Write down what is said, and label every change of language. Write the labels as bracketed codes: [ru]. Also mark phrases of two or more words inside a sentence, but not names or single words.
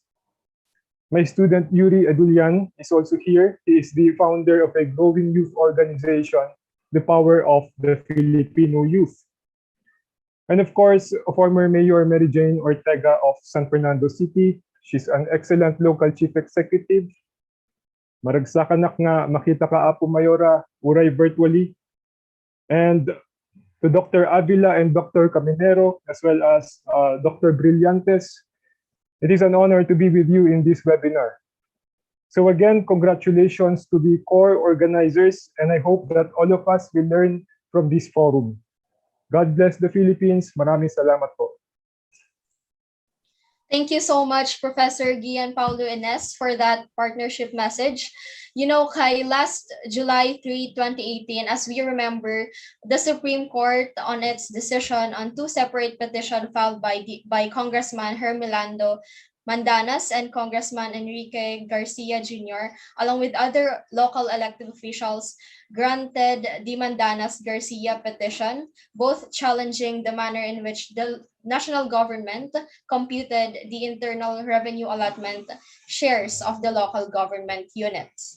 [en] My student Yuri Adulian is also here. He is the founder of a growing youth organization, the Power of the Filipino Youth. And of course, former Mayor Mary Jane Ortega of San Fernando City. She's an excellent local chief executive. [ilo] Maragsakanak nga makita ka Apo Mayora, uray virtually. [en] And to Dr. Avila and Dr. Caminero, as well as Dr. Brillantes, it is an honor to be with you in this webinar. So again, congratulations to the core organizers, and I hope that all of us will learn from this forum. God bless the Philippines. [tl] Maraming salamat po. [en] Thank you so much, Professor Gian Paulo Ines, for that partnership message. Kai, last July 3, 2018, as we remember, the Supreme Court on its decision on two separate petitions filed by Congressman Hermelando Mandanas and Congressman Enrique Garcia Jr., along with other local elected officials, granted the Mandanas-Garcia petition, both challenging the manner in which the national government computed the internal revenue allotment shares of the local government units.